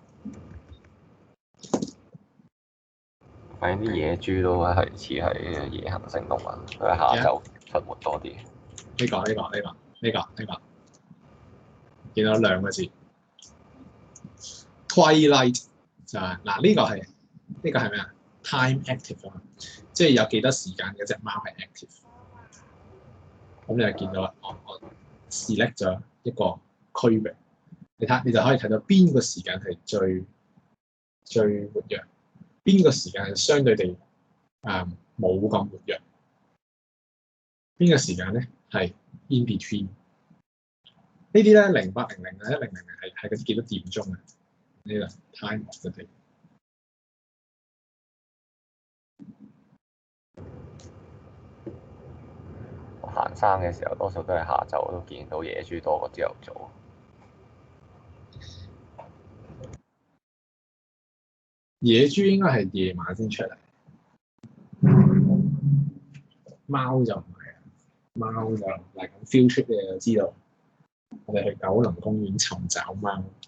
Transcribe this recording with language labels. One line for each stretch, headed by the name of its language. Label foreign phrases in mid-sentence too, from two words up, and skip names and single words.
Cantonese: 發現啲野豬都係似係夜行性動物，佢係下晝出沒多啲。呢個，見到兩個字 ，twilight 就係嗱呢個係咩啊 ？
English: time active
Cantonese: 啊，即係有幾多時間嗰隻貓係 active。咁你就見到啦，我 select 咗一個區域，你就可以睇到邊個時間係最活躍，邊個時間係相對地冇咁活躍，邊個時間咧係
English: in between。
Cantonese: 呢啲咧0800啊1000係嗰啲幾多點鐘啊？
English: 呢個 time of the day。
Cantonese: 我行山嘅時候，多數都係下晝都見到野豬多過朝頭早。野豬應該係夜晚先出嚟，貓就唔係啊，貓就嚟咁
English: field trip
Cantonese: 你就知道，我哋去九龍公園尋找貓。